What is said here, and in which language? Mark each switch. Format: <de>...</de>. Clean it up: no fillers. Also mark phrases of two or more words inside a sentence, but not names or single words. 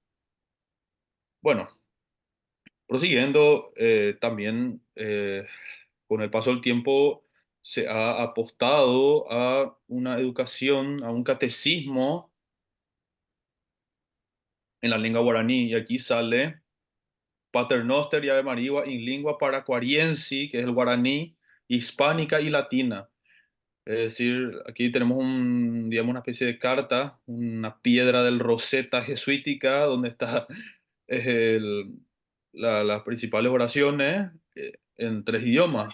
<es>Bueno, prosiguiendo, también con el paso del tiempo se ha apostado a una educación, a un catecismo en la lengua guaraní, y aquí sale Paternoster y Ave Maria</es> <la>in lingua paraquariensi,</la> <es>que es el guaraní, hispánica y latina. Es decir, aquí tenemos digamos, una especie de carta, una piedra del Rosetta jesuítica, donde está las principales oraciones en tres idiomas.</es>